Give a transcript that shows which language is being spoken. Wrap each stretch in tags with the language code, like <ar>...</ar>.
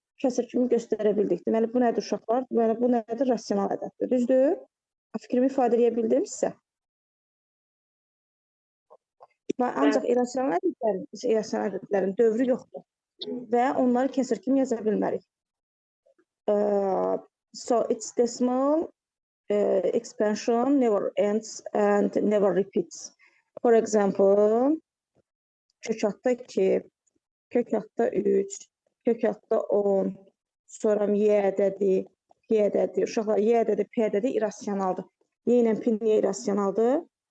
<az>Kəsr kimi göstərə bildik. Deməli, bu nədir uşaqlar? Deməli, bu nədir? Rasional ədəddir, düzdür? Fikrimi ifadə edə bildim sizə. Ancaq irrasional ədədlərin dövrü yoxdur və onları kəsr kimi yaza bilmərik.</az> <en>So its decimal expansion never ends and never repeats. For example,</en> <az>kök altda 2, kök altda 3, kök altda 10, sonra y ədədi, p ədədi. Uşaqlar, y ədədi, p ədədi irrasionaldır. Y ilə p niyə irrasionaldır?</az>